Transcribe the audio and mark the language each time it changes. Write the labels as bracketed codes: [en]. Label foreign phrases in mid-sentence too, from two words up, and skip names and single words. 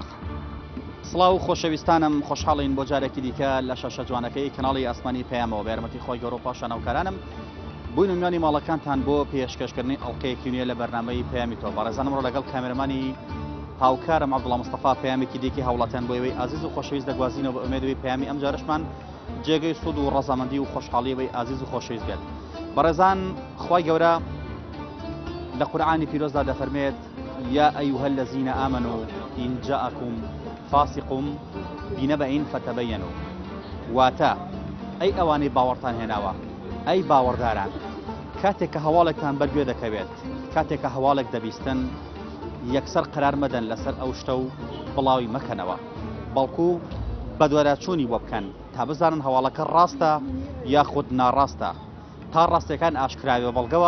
[ckb] سڵاو خۆشەویستانم خۆشحاڵین بۆ جارێکی دیکە لە شەشە جوانەکەی کەناڵی ئاسمانی پەیامەوە بە یارمەتی خۆی گەورە و پاشان ئەوکارانم بووین میانی ماڵەکانتان بۆ پێشکەشکردنی ئەڵقەیەکی نوێ لە بەرنامەی پەیامی تۆ بەڕێزانم ڕۆ لەگەڵ کامێرەمانی هاوکارم عەبدوڵڵا مستەفا پەیامێکی دیکەی هەوڵاتیان بۆ ئێوەی ئازیز و خۆشەویست دەگوازینەوە بە ئومێدەوەی پەیامی ئەم جارشمان جێگەی سوود و ڕەزامەندی و خۆشحاڵیەوەی ئازیز و خۆشەویست بێت. بەڕێزان خوای گەورە لە قورئانی پیرۆزدا دەفەرمێت [ar] یا ئەیها الذین آمنوا إن جاءكم فاسق بنبأ فتبينوا [ckb] واتە ئەی ئەوانەی باوەڕتان هێناوە ئەی باوەڕداران کاتێک کە هەواڵێکتان بەرگوێ دەکەوێت کاتێک کە هەواڵێک دەبیستن یەکسەر قەرار مەدەن لەسەر ئەو شتە و بڵاوی مەکەنەوە بەڵکو بە دووەرەچوونی بۆ بکەن تا بزانن هەواڵەکە ڕاستە یاخود ناڕاستە تا ڕاستیەکان ئاشکراوێ بەڵگەوە